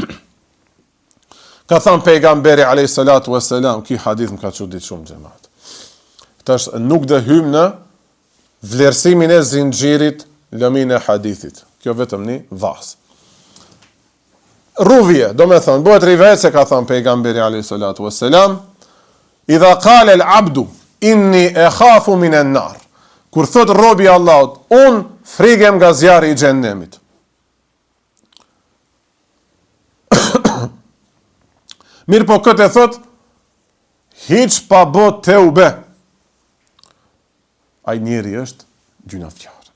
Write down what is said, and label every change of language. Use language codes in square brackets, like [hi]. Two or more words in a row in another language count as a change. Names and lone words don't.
[sq] Ka thënë pejgamberi [ar] عليه الصلاة والسلام, [sq] ky hadith më ka çudit shumë xhamat. Tash nuk do hym në vlerësimin e zinxhirit lëmin e hadithit. Kjo vetëm një vas. Ruvje, do me thënë, bëhet rivet se ka thënë pejgamberi [ar] عليه الصلاة والسلام, إذا قال العبد إني أخاف من النار. [sq] Kur thot robi Allahut, un frigem nga zjarri i xhennemit. Mirë po këtë e thot, hiç pa bë teube. Ai njeri është gjunafqar.